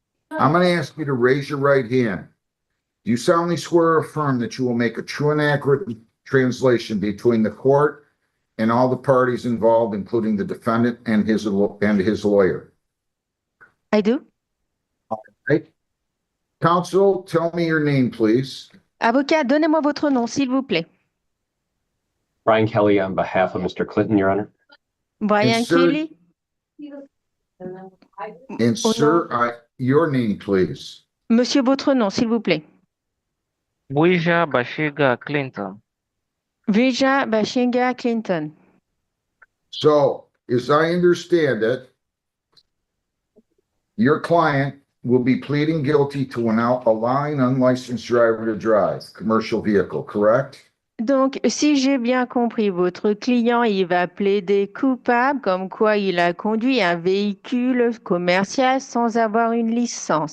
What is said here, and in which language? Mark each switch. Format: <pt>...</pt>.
<en>I'm going to ask you to raise your right hand. Do you solemnly swear or affirm that you will make a true and accurate translation between the court and all the parties involved, including the defendant and his lawyer? I do. Right? Counsel, tell me your name, please.</en> <fr>Avocat, donnez-moi votre nom, s'il vous plaît.</fr> <en>Brian Kelly on behalf of Mr. Clinton, Your Honor. Brian Insert- Kelly. And sir, your name, please.</en> <fr>Monsieur, votre nom, s'il vous plaît. Bwija Bashiga Clinton. Vija Bashinga Clinton.</fr> <en>So, as I understand it, your client will be pleading guilty to allowing unlicensed driver to drive commercial vehicle, correct?</en> <fr>Donc, si j'ai bien compris, votre client, il va plaider coupable comme quoi il a conduit un véhicule commercial sans avoir une licence.</fr>